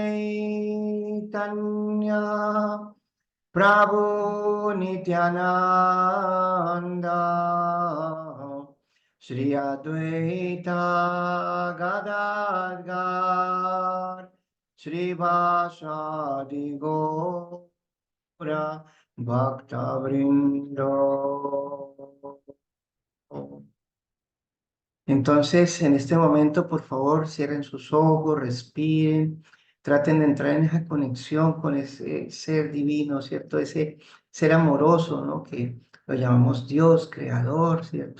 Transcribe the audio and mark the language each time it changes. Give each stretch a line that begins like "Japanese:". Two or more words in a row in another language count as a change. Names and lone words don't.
Bangla: চৈতন্য প্রভু নিত্যানন্দ শ্রী অদ্বৈত গদাধর শ্রীবাসাদি গৌর ভক্ত বৃন্দ.
Spanish: Entonces, en este momento, por favor, cierren sus ojos, respiren, traten de entrar en esa conexión con ese ser divino, ¿cierto? Ese ser amoroso, ¿no? Que lo llamamos Dios, creador, ¿cierto?